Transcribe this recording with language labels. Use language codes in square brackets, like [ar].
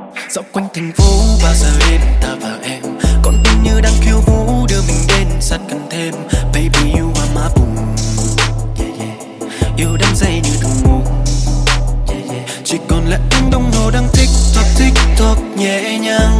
[vi] dạo quanh thành phố bao giờ đến ta và em, còn tim như đang khiêu vũ đưa mình đến sát gần thêm. [en] Baby you are my boom, yeah, yeah. [vi] Yêu đắm say như thù mù, yeah, yeah. Chỉ còn lại tiếng đồng hồ đang tích tock nhẹ nhàng.